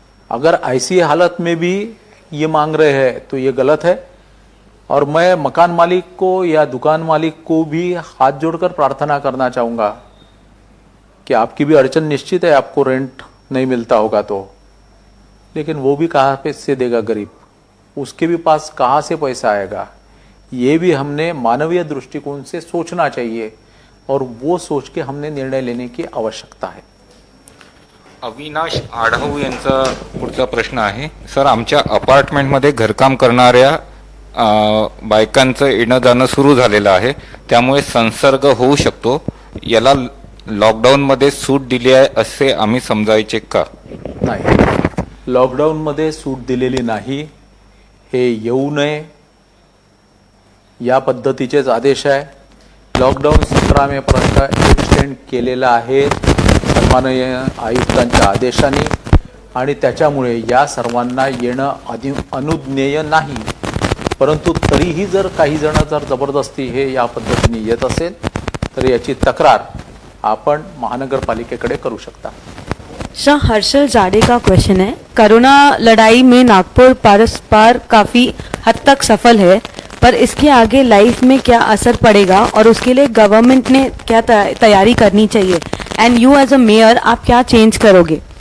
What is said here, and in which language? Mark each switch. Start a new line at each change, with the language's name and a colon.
Hindi: अगर ऐसी हालत में भी ये मांग रहे हैं तो ये गलत है और मैं मकान मालिक को या दुकान मालिक को भी हाथ जोड़कर प्रार्थना करना चाहूँगा कि आपकी भी अड़चन निश्चित है, आपको रेंट नहीं मिलता होगा तो, लेकिन वो भी कहाँ पे से देगा गरीब, उसके भी पास कहाँ से पैसा आएगा. ये भी हमने मानवीय दृष्टिकोण से सोचना चाहिए और वो सोच के हमने निर्णय लेने की आवश्यकता है.
Marathi: अविनाश आढाव यांचा पुढचा प्रश्न आहे. सर, आमच्या अपार्टमेंटमध्ये घरकाम करणाऱ्या बायकांचं येणं जाणं सुरू झालेलं आहे, त्यामुळे संसर्ग होऊ शकतो. याला लॉकडाऊनमध्ये सूट दिली आहे असे आम्ही समजायचे का? नाही, लॉकडाऊनमध्ये सूट दिलेली नाही. हे येऊ नये या पद्धतीचेच आदेश आहे. लॉकडाऊन 17 मेपर्यंत एक्सटेंड केलेला आहे सन्माननीय आयुक्तांच्या आदेशाने आणि त्याच्यामुळे या सर्वांना येणं अनुज्ञेय नाही. परंतु तरीही जर काही जण जर जबरदस्ती हे या पद्धतीने येत असेल तर याची तक्रार आपण महानगरपालिकेकडे करू शकता.
Hindi: सर हर्षल जाडे का क्वेश्चन है कोरोना लड़ाई में नागपुर पारस्पर काफी हद तक सफल है, पर इसके आगे लाइफ में क्या असर पड़ेगा और उसके लिए गवर्नमेंट ने क्या तैयारी करनी चाहिए
English: and you as a mayor
Hindi: आप क्या चेंज करोगे?